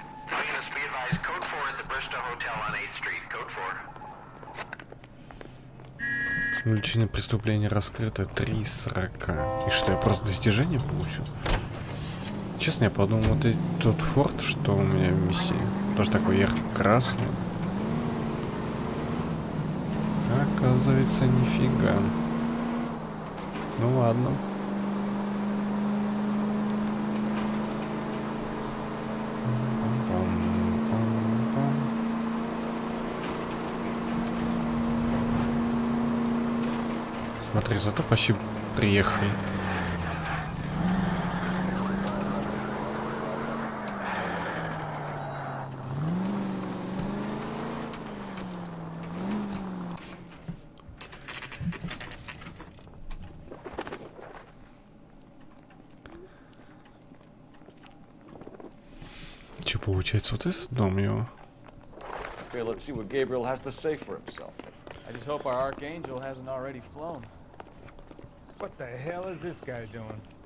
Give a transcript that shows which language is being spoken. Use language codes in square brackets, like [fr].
[en] Units be advised, code 4 at the Bristol Hotel on 8th Street. Code 4. [ru] Увлечение преступления раскрыто 3 из 40. И что, я просто достижение получу? Честно, я подумал, вот тот форт, что у меня в миссии, тоже такой ярко-красный. оказывается, нифига. Ну ладно. Смотри, зато почти приехали. Что получается, вот этот дом его? [en] Okay, let's see what Gabriel has to say for himself. I just hope our archangel hasn't already flown. What the hell is this guy doing?